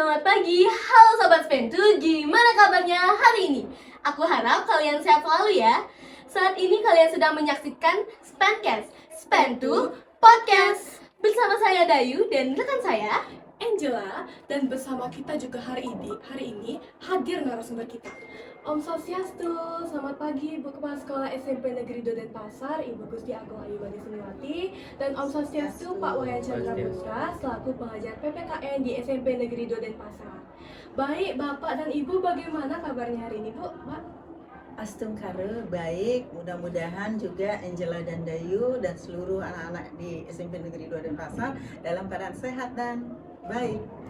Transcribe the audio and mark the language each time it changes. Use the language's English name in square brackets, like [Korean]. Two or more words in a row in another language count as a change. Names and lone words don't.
[Indonesian] pagi, halo Sobat Spentu, gimana kabarnya hari ini? Aku harap kalian sehat selalu ya. Saat ini kalian sedang menyaksikan Spencast, Spentu Podcast. Bersama saya Dayu dan rekan saya Angela, dan bersama kita juga hari ini hadir narasumber kita. Om Swastiastu, selamat pagi Ibu Kepala Sekolah SMP Negeri 2 Denpasar, Ibu Gusti Agung Ayubadi Suniwati, dan Om Swastiastu Pak Wayan Chandra Putra selaku pengajar PPKN di SMP Negeri 2 Denpasar. Baik, Bapak dan Ibu, bagaimana kabarnya hari ini, Bu? Pak? Astungkare baik, mudah-mudahan juga Angela dan Dayu dan seluruh anak-anak di SMP Negeri 2 Denpasar dalam keadaan sehat dan baik.